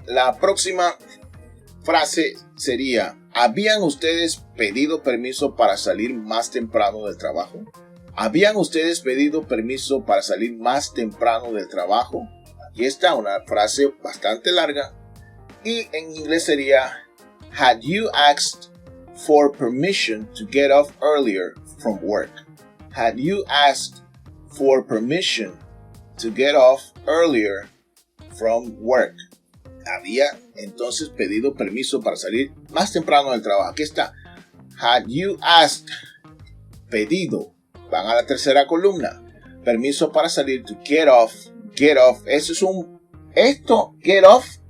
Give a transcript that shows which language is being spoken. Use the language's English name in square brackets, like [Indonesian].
[Spanish] La próxima frase sería: ¿habían ustedes pedido permiso para salir más temprano del trabajo? ¿Habían ustedes pedido permiso para salir más temprano del trabajo? Aquí está una frase bastante larga y en inglés sería: [English] Had you asked for permission to get off earlier from work? Had you asked for permission to get off earlier from work? [Spanish] Había entonces pedido permiso para salir más temprano del trabajo. Aquí está. [English] Had you asked, [Spanish] pedido. Van a la tercera columna. Permiso para salir, [English] to get off. [Spanish] Get off. Eso es [English] get off.